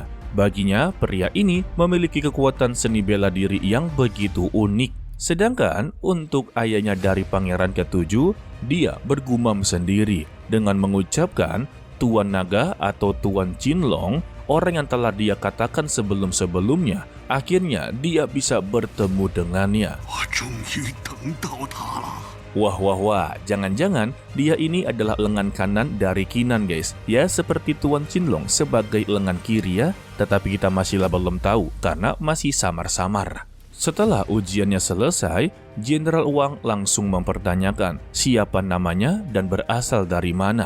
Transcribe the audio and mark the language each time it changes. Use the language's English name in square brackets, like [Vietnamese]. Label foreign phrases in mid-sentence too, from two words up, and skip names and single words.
[Indonesian] Baginya, pria ini memiliki kekuatan seni bela diri yang begitu unik. Sedangkan untuk ayahnya dari Pangeran ke-7, dia bergumam sendiri dengan mengucapkan Tuan Naga atau Tuan Jinlong, orang yang telah dia katakan sebelum-sebelumnya. Akhirnya dia bisa bertemu dengannya. [Chinese] 我终于等到他了。 [Indonesian] Wah, jangan-jangan dia ini adalah lengan kanan dari Kinan guys. Ya seperti Tuan Jinlong sebagai lengan kiri ya, tetapi kita masihlah belum tahu karena masih samar-samar. Setelah ujiannya selesai, Jenderal Wang langsung mempertanyakan siapa namanya dan berasal dari mana.